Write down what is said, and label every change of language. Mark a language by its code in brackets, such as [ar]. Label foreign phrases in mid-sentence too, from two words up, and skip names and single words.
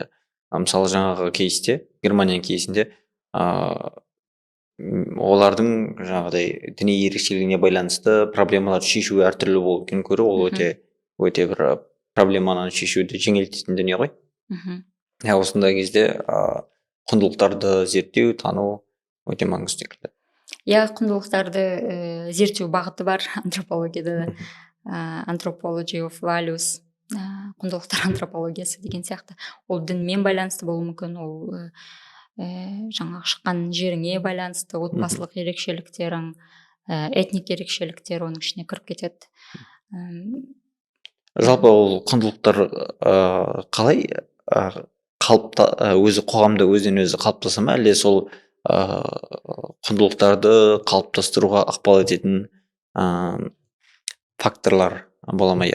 [kk] Мысалы жаңағы кейсте, Германияның кейсінде олардың жаңағыдай діни ерекшелігіне байланысты проблемаларды шешу әртүрлі болу екенін көру, ол өте бір проблеманы шешуді жеңілдететін дүние ғой. Осындай кезде құндылықтарды зерттеу, тану өте маңызды секілді. Құндылықтарды зерттеу бағыты бар антропологияда, [en] anthropology of values, [kk] құндылықтар антропологиясы деген сияқты. Ол дінмен байланысты болуы мүмкін, ол жаңағы шыққан жеріңе байланысты, отбасылық ерекшеліктерің, этник ерекшеліктер оның ішіне кіріп кетеді. Жалпы ол құндылықтар қалай өзі қоғамда өзінен өзі қалыптаса ма, әлде сол құндылықтарды қалыптастыруға ықпал ететін факторлар бола ма?